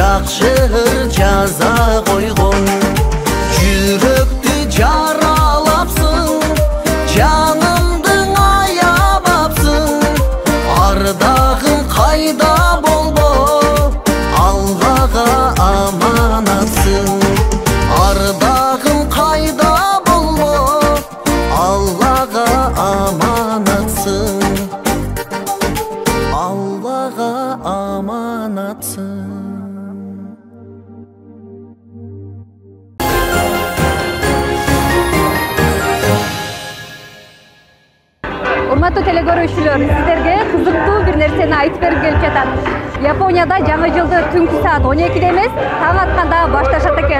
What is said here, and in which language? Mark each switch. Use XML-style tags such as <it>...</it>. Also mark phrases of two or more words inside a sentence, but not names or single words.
<kk>шыр жаза қойғын жүректі жаралапсың жанымдың аябапсың ардағың қайда болбо Аллаға аманатсың ардағың қайда болбо Аллаға аманатсың Аллаға аманатсың</kk> <ky>Урматтуу телекөрүүчүлөр, сиздерге кызыктуу бир нерсени айтып берип келип жатам. Японияда жаңы жылды түнкү саат 12-де эмес, таң атканда башташат экен.</ky>